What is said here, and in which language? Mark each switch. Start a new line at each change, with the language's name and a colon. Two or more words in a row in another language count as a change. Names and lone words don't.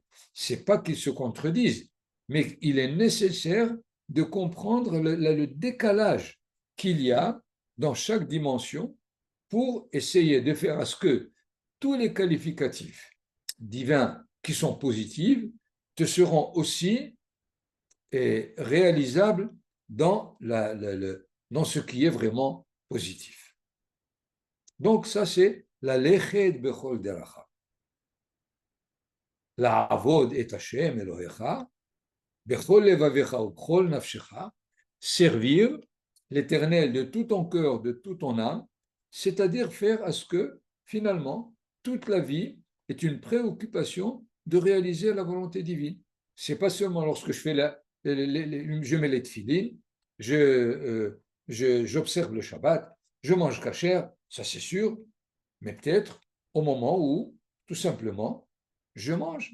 French: Ce n'est pas qu'ils se contredisent, mais il est nécessaire de comprendre le décalage qu'il y a dans chaque dimension pour essayer de faire à ce que tous les qualificatifs divins qui sont positifs te seront aussi réalisables dans ce qui est vraiment positif. Donc ça c'est la
Hebrew: לכת בכל דרכה. לעבוד את השם אלוהיך, בכל לבבך ובכל נפשך,
French: servir l'Éternel de tout ton cœur, de toute ton âme, c'est-à-dire faire à ce que finalement toute la vie est une préoccupation de réaliser la volonté divine. C'est pas seulement lorsque je fais je mets les tefilines, j'observe le Shabbat, je mange kasher, ça c'est sûr, mais peut-être au moment où, tout simplement, je mange.